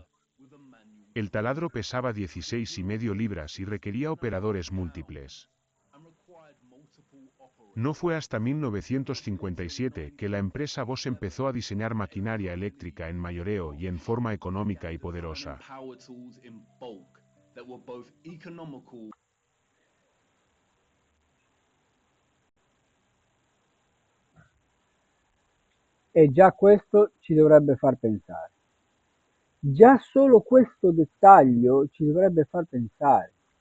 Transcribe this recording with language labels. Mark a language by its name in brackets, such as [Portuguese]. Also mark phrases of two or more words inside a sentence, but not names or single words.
[Spanish] El taladro pesaba 16,5 libras y requería operadores múltiples. No fue hasta 1957 que la empresa Bosch empezó a diseñar maquinaria eléctrica en mayoreo y en forma económica y poderosa. [Italian] E già questo ci dovrebbe far pensare. Già solo questo dettaglio ci dovrebbe far pensare.